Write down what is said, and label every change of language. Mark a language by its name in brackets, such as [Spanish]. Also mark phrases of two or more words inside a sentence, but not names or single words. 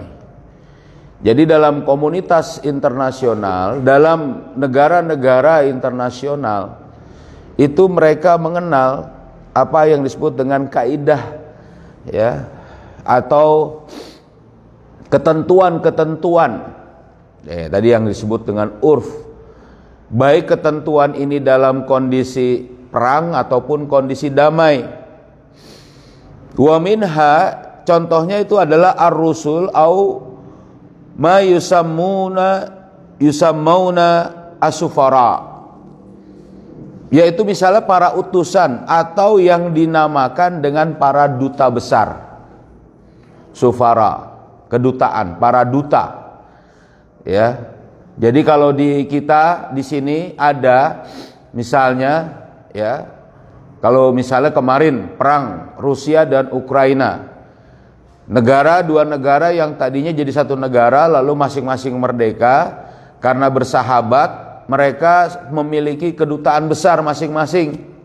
[Indonesian] Jadi dalam komunitas internasional, dalam negara-negara internasional itu mereka mengenal apa yang disebut dengan kaidah ya, atau ketentuan-ketentuan tadi yang disebut dengan urf, baik ketentuan ini dalam kondisi perang ataupun kondisi damai. [Arabic] ومنها, [Indonesian] contohnya itu adalah [Arabic] الرسل أو ما يسمون السفراء. [Indonesian] yaitu misalnya para utusan atau yang dinamakan dengan para duta besar, sufara, kedutaan, para duta. Ya, jadi kalau di kita di sini ada misalnya, ya, kalau misalnya kemarin perang Rusia dan Ukraina, dua negara yang tadinya jadi satu negara lalu masing-masing merdeka karena bersahabat, mereka memiliki kedutaan besar masing-masing.